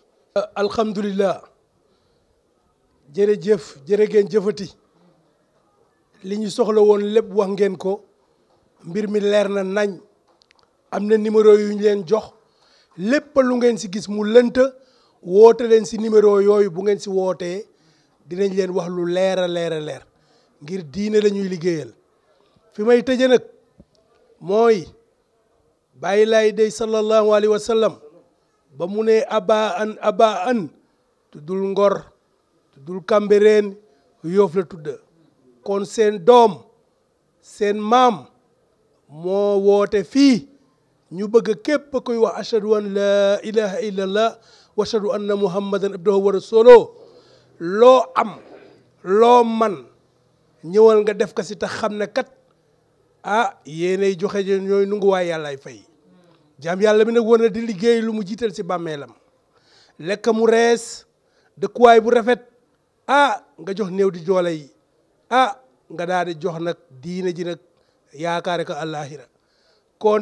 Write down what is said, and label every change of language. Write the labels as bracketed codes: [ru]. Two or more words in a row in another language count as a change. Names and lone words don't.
[wo] alhamdulilah jërëjëf jërë ngeen jëfati li ñu soxla woon lépp wax ngeen ko mbir mi leer na nañ am na numéro yu ñu leen jox lépp lu ngeen si gis mu lënt woote leen si numéro yooyu bu ngeen si wootee dinañ leen wax lu leer a leer a leer ngir diine la ñuy liggéeyal fi may tëje nag mooy bàyyi laay day [ar] صلى الله عليه وسلم [wo] ba mu ne aba an tuddul Ngor tuddul Cambérène Yoff la tudda kon seen doom seen maam moo woote fii ñu bëgg képp kuy wax [ar] أشهد أن لا إله إلا الله وأشهد أن محمدا عبده ورسوله [wo] loo am loo man ñëwal nga def ko si tax xam ne kat yéenay joxe ñooy nungu waay yàllaay fay jaam yàlla bi nag war na di liggéey lu mu jiital si bàmmeelam lekk mu rees dëkkuwaay bu rafet nga jox néew di joole yi nga daal di jox nag diine ji nag yaakaare ko àllaaxira kon